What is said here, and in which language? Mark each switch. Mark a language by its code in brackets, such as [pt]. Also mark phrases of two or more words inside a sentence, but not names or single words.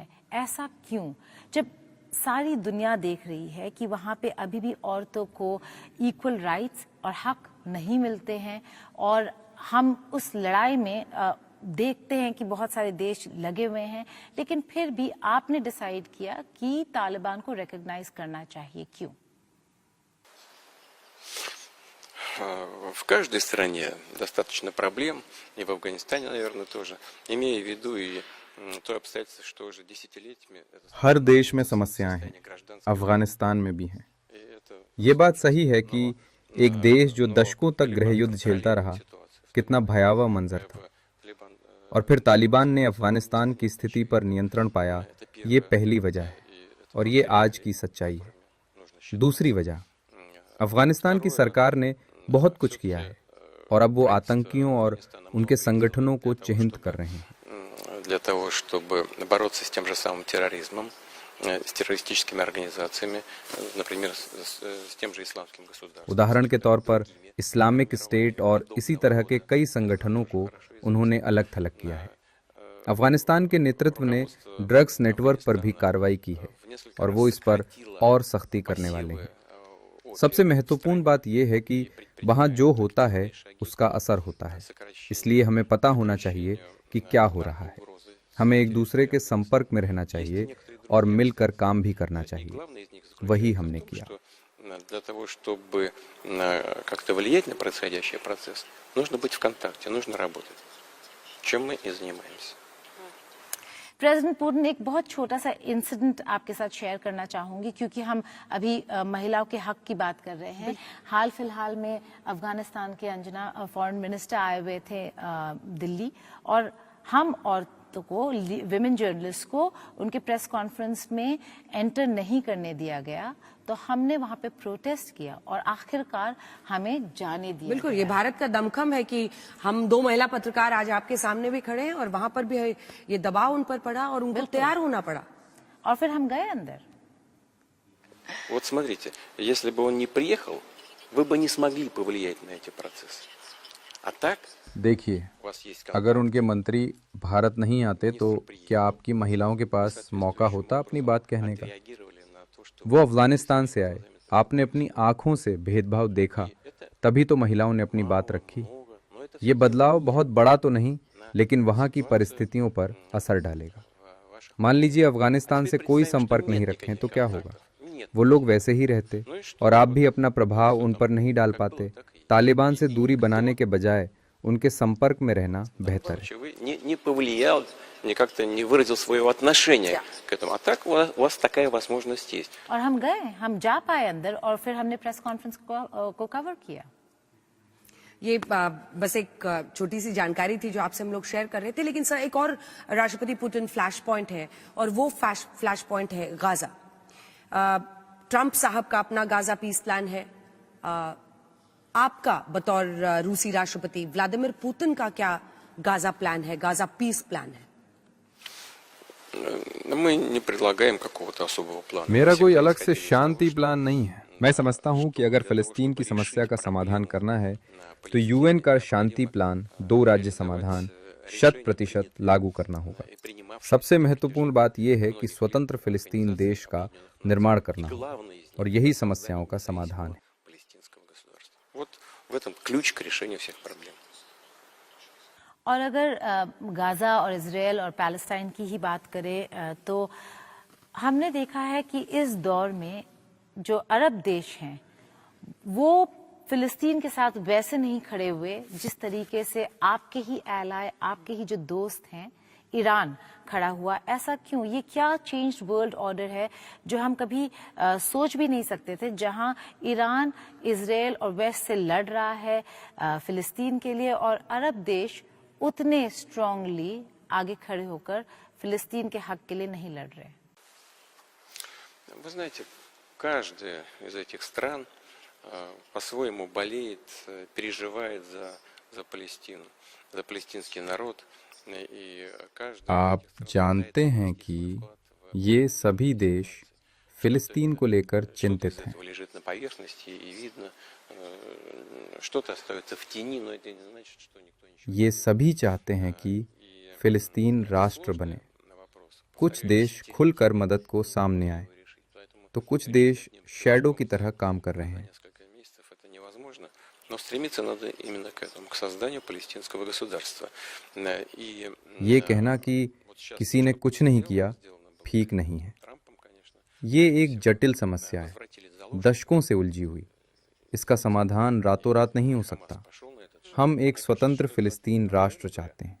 [hi] ऐसा क्यों, जब सारी दुनिया देख रही है कि वहाँ पे अभी भी औरतों को [en] equal rights [hi] और हक नहीं मिलते हैं, और हम उस लड़ाई में देखते हैं कि बहुत सारे देश लगे हुए हैं, लेकिन फिर भी आपने डिसाइड किया कि तालिबान को रिकॉग्नाइज करना चाहिए, क्यों? [ru] В каждой стране достаточно проблем, и в Афганистане, наверное, тоже, имея в виду и तो обстоятельства, что уже десятилетиями... [hi] हर देश में समस्याएं हैं, अफगानिस्तान में भी हैं। ये बात सही है कि एक देश जो दशकों तक गृह युद्ध झेलता रहा, कितना भयावह मंजर था, और फिर तालिबान ने अफगानिस्तान की स्थिति पर नियंत्रण पाया। ये पहली वजह है और ये आज की सच्चाई है। दूसरी वजह, अफगानिस्तान की सरकार ने बहुत कुछ किया है और अब वो आतंकियों और उनके संगठनों को चिह्नित कर रहे हैं। [ru] Для того, чтобы бороться с тем же самым терроризмом, с террористическими организациями, например, с тем же исламским государством. [hi] उदाहरण के तौर पर इस्लामिक स्टेट और इसी तरह के कई संगठनों को उन्होंने अलग थलग किया है। अफगानिस्तान के नेतृत्व ने ड्रग्स नेटवर्क पर भी कार्रवाई की है और वो इस पर और सख्ती करने वाले हैं। सबसे महत्वपूर्ण बात यह है कि वहाँ जो होता है उसका असर होता है, इसलिए हमें पता होना चाहिए कि क्या हो रहा है। हमें एक दूसरे के संपर्क में रहना चाहिए और मिलकर काम भी करना चाहिए। वही हमने किया। [ru] Для того, чтобы как-то влиять на происходящий процесс, нужно быть в контакте, нужно работать. Чем мы и занимаемся. [hi] प्रेसिडेंट पुतिन, एक बहुत छोटा सा इंसिडेंट आपके साथ शेयर करना चाहूंगी, क्योंकि हम अभी महिलाओं के हक की बात कर रहे हैं। हाल फिलहाल में अफगानिस्तान के अंजना [en] foreign minister [hi] आए हुए थे दिल्ली, और हम औरतों को, [en] women journalist [hi] को, उनके [en] press conference [hi] में एंटर नहीं करने दिया गया, तो हमने वहां पे प्रोटेस्ट किया और आखिरकार हमें जाने दिया। बिल्कुल, ये भारत का दमखम है कि हम दो महिला पत्रकार आज आपके सामने भी खड़े हैं और वहां पर भी ये दबाव उन पर पड़ा और उनको तैयार होना पड़ा, और फिर हम गए अंदर। [ru] Вот смотрите, если бы он не приехал, вы бы не смогли повлиять на эти процессы. А так, [hi] देखिए, अगर उनके मंत्री भारत नहीं आते तो क्या आपकी महिलाओं के पास मौका होता अपनी बात कहने का? वो अफगानिस्तान से आए, आपने अपनी आंखों से भेदभाव देखा, तभी तो महिलाओं ने अपनी बात रखी। ये बदलाव बहुत बड़ा तो नहीं, लेकिन वहाँ की परिस्थितियों पर असर डालेगा। मान लीजिए अफगानिस्तान से कोई संपर्क नहीं रखें तो क्या होगा? वो लोग वैसे ही रहते और आप भी अपना प्रभाव उन पर नहीं डाल पाते। तालिबान से दूरी बनाने के बजाय उनके संपर्क में रहना बेहतर है। [ru] Вы не повлиял, не как-то не выразил своего отношения к этому. А так у вас такая возможность есть. [hi] और हम गए, हम जा पाए अंदर और फिर हमने [en] press conference [hi] को कवर किया। ये बस एक छोटी सी जानकारी थी जो आपसे हम लोग शेयर कर रहे थे, लेकिन सर एक और राष्ट्रपति पुतिन [en] flash point [hi] है और वो [en] flash point [hi] है गाजा। ट्रंप साहब का अपना गाजा [en] peace plan [hi] है, आपका बतौर रूसी राष्ट्रपति व्लादिमीर पुतिन का क्या गाजा प्लान है, गाजा [en] peace plan [hi] है? [ru] Мы не предлагаем какого-то особого плана. [hi] मेरा कोई अलग से शांति प्लान नहीं है। मैं समझता हूँ कि अगर फिलिस्तीन की समस्या का समाधान करना है तो यूएन का शांति प्लान 2 राज्य समाधान 100% लागू करना होगा। सबसे महत्वपूर्ण बात यह है कि स्वतंत्र फिलिस्तीन देश का निर्माण करना होगा और यही समस्याओं का समाधान है। [ru] Вот в этом ключ к решению всех проблем. [hi] और अगर गाजा और इजराइल और पैलेस्टाइन की ही बात करें तो हमने देखा है कि इस दौर में जो अरब देश हैं वो फिलिस्तीन के साथ वैसे नहीं खड़े हुए जिस तरीके से आपके ही एलाय, आपके ही जो दोस्त हैं ईरान खड़ा हुआ। ऐसा क्यों? ये क्या [en] changed world order [hi] है जो हम कभी सोच भी नहीं सकते थे, जहां ईरान इजराइल और वेस्ट से लड़ रहा है फिलिस्तीन के लिए और अरब देश उतने स्ट्रांगली आगे खड़े होकर फिलिस्तीन के हक के लिए नहीं लड़ रहे। [ru] Вы знаете, каждая из этих стран по-своему болеет, переживает за Палестину, за палестинский народ. [hi] आप जानते हैं कि ये सभी देश फिलिस्तीन को लेकर चिंतित हैं। ये सभी चाहते हैं कि फिलिस्तीन राष्ट्र बने। कुछ देश खुलकर मदद को सामने आए तो कुछ देश शैडो की तरह काम कर रहे हैं। [ru] Но стремиться надо именно к этому, к созданию палестинского государства. [hi] ये कहना कि किसी ने कुछ नहीं किया ठीक नहीं है। ये एक जटिल समस्या है, दशकों से उलझी हुई। इसका समाधान रातों रात नहीं हो सकता। हम एक स्वतंत्र फिलिस्तीन राष्ट्र चाहते हैं।